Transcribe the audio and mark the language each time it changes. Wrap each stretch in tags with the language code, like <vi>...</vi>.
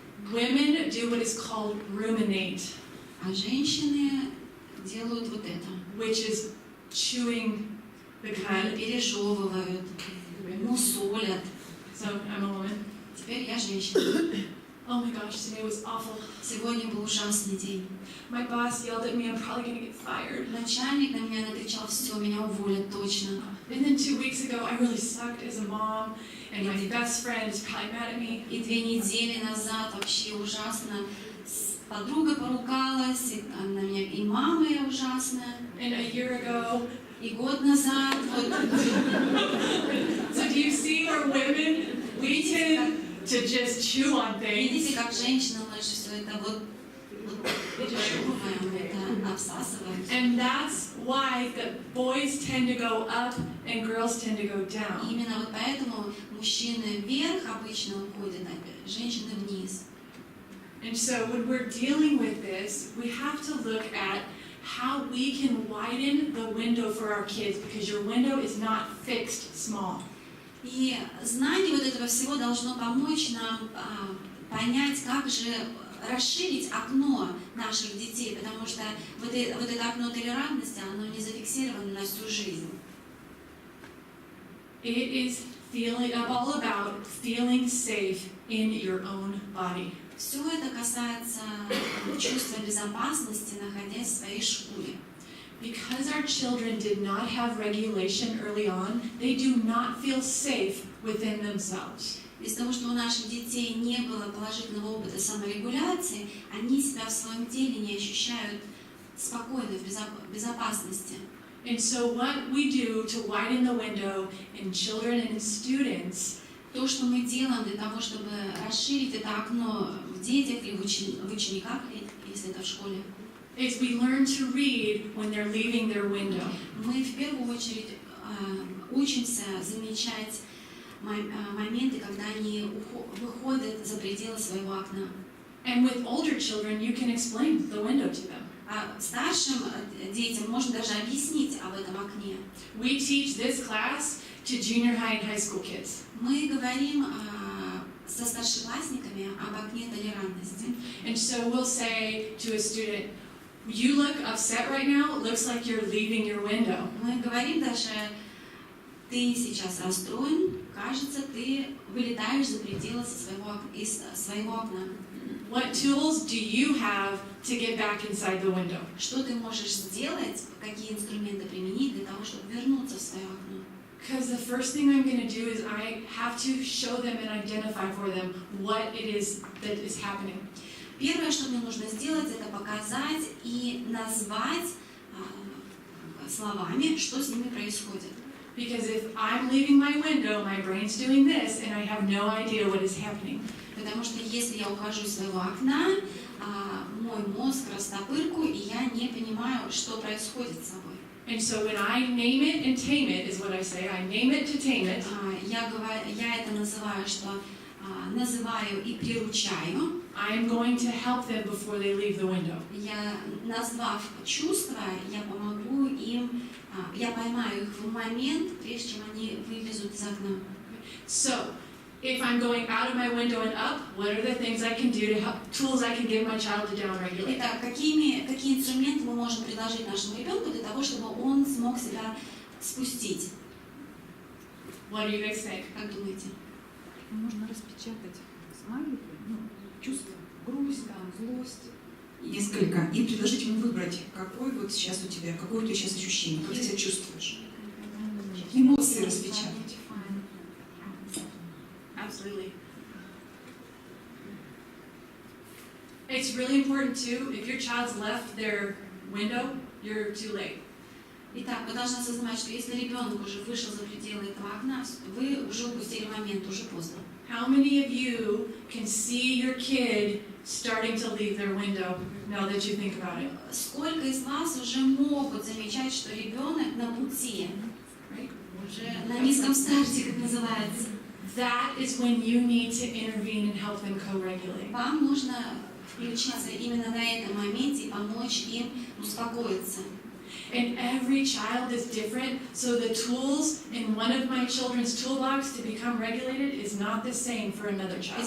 <en>Women do what is called ruminate.</en> <ru>А женщины делают вот это.</ru> <en>Which is chewing the cud.</en> <ru>Пережевывают, мусолят.</ru> <en>So I'm a woman.</en> <ru>Теперь я женщина.</ru> <en>Oh my gosh, today was awful.</en> <ru>Сегодня был ужасный день.</ru> <en>My boss yelled at me, I'm probably going to get fired.</en> <ru>Начальник на меня накричал, все, меня уволят точно.</ru> <en>And then 2 weeks ago, I really sucked as a mom, and my best friend is probably mad at me.</en> <ru>И 2 недели назад вообще ужасно. С подругой поругалась, и на меня и мама я ужасная.</ru> <en>And a year ago,</en> <ru>и год назад.</ru> <en>So do you see where women, we tend to just chew on things.</en> <ru>Видите, как женщина, мы же все это вот пережевываем, это обсасываем.</ru> <en>And that's why the boys tend to go up and girls tend to go down.</en> <ru>Именно вот поэтому мужчины вверх обычно уходят, а женщины вниз.</ru> <en>And so when we're dealing with this, we have to look at how we can widen the window for our kids, because your window is not fixed small.</en> <ru>И знание вот этого всего должно помочь нам понять, как же расширить окно наших детей, потому что вот это окно толерантности, оно не зафиксировано на всю жизнь.</ru> <en>It is all about feeling safe in your own body.</en> <ru>Все это касается чувства безопасности, находясь в своей шкуре.</ru> <en>Because our children did not have regulation early on, they do not feel safe within themselves.</en> <ru>Из-за того, что у наших детей не было положительного опыта саморегуляции, они себя в своем теле не ощущают спокойно, в безопасности.</ru> <en>And so what we do to widen the window in children and in students,</en> <ru>то, что мы делаем для того, чтобы расширить это окно в детях или в учениках, если это в школе,</ru> <en>is we learn to read when they're leaving their window.</en> <ru>Мы в первую очередь учимся замечать моменты, когда они выходят за пределы своего окна.</ru> <en>And with older children, you can explain the window to them.</en> <ru>А старшим детям можно даже объяснить об этом окне.</ru> <en>We teach this class to junior high and high school kids.</en> <ru>Мы говорим со старшеклассниками об окне толерантности.</ru> <en>And so we'll say to a student, you look upset right now, it looks like you're leaving your window.</en> <ru>Мы говорим даже, ты сейчас расстроен, кажется, ты вылетаешь за пределы из своего окна.</ru> <en>What tools do you have to get back inside the window?</en> <ru>Что ты можешь сделать, какие инструменты применить для того, чтобы вернуться в свое окно?</ru> <en>Because the first thing I'm going to do is I have to show them and identify for them what it is that is happening.</en> <ru>Первое, что мне нужно сделать, это показать и назвать словами, что с ними происходит.</ru> <en>Because if I'm leaving my window, my brain's doing this, and I have no idea what is happening.</en> <ru>Потому что если я ухожу из своего окна, мой мозг растопырку, и я не понимаю, что происходит с собой.</ru> <en>And so when I name it and tame it, is what I say. I name it to tame it.</en> <ru>Я это называю, что называю и приручаю.</ru> <en>I am going to help them before they leave the window.</en> <ru>Я, назвав чувства, я помогу им, я поймаю их в момент, прежде чем они вылезут из окна.</ru> <en>So, if I'm going out of my window and up, what are the things I can do to help, tools I can give my child to downregulate?</en> <ru>Итак, какие инструменты мы можем предложить нашему ребенку для того, чтобы он смог себя спустить?</ru> <en>What do you guys think?</en> <ru>Как думаете? Можно распечатать смайлики, чувства, грусть, злость. Несколько. И предложить ему выбрать, какое вот сейчас у тебя, какое у тебя сейчас ощущение, как ты себя чувствуешь. Эмоции распечатать.</ru> <en>Absolutely. It's really important too, if your child's left their window, you're too late.</en> <ru>Итак, вы должны осознавать, что если ребенок уже вышел за пределы этого окна, вы уже упустили момент, уже поздно.</ru> <en>How many of you can see your kid starting to leave their window now that you think about it?</en> <ru>Сколько из вас уже могут замечать, что ребенок на пути, уже на низком старте, как называется?</ru> <en>That is when you need to intervene and help them co-regulate.</en> <ru>Вам нужно включиться именно на этом моменте и помочь им успокоиться.</ru> <en>And every child is different, so the tools in one of my children's toolbox to become regulated is not the same for another child.</en>